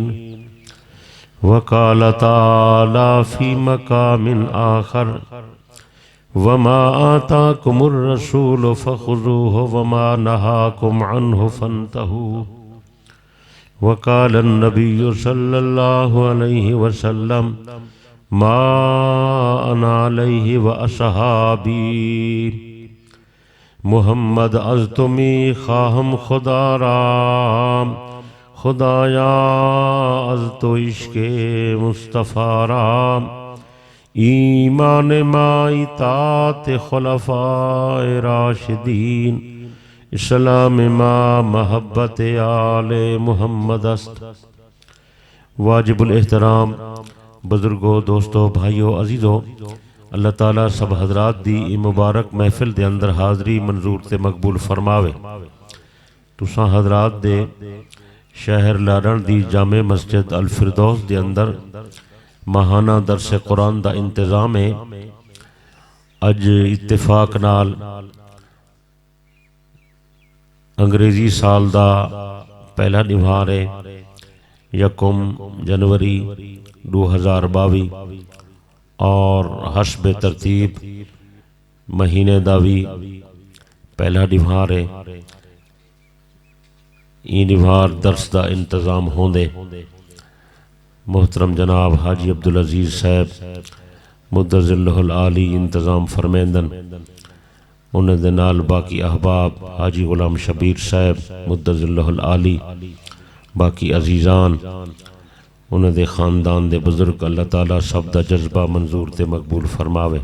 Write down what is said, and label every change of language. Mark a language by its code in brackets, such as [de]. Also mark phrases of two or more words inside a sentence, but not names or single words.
[ar] وقال تعالى في مقام آخر وما آتاكم الرسول فخذوه وما نهاكم عنه فانتهوا. وقال النبي صلى الله عليه وسلم ما أنا عليه وأصحابي. [fa] محمد از تمی خواہم خدا رام خدایا از تو عشق مصطفیٰ رام. ایمان ما اطاعت خلفاء راشدین. اسلام ما محبت آل محمد است. [skr] واجب الاحترام بزرگوں دوستوں بھائیوں عزیزوں، اللہ تعالیٰ سب حضرات دی مبارک محفل دے اندر حاضری منظور تے مقبول فرماوے. تساں حضرات دے شہر لارن دی جامع مسجد الفردوس دے اندر ماہانہ درس قرآن دا انتظام ہے. اج اتفاق نال انگریزی سال دا پہلا نوار ہے 1 جنوری 2022 اور حسب ترتیب مہینے دا بھی پہلا نوار ہے. این نوار درس دا انتظام ہوندے. محترم جناب حاجی عبدالعزیز صاحب [ar] مدظ اللہ العالی [skr] انتظام فرمیندن. انہیں دے نال باقی احباب حاجی غلام شبیر صاحب [ar] مدظ اللہ العالی، [skr] باقی عزیزان، انہیں دے خاندان دے بزرگ، اللہ تعالیٰ سب دا جذبہ منظور تے مقبول فرماوے.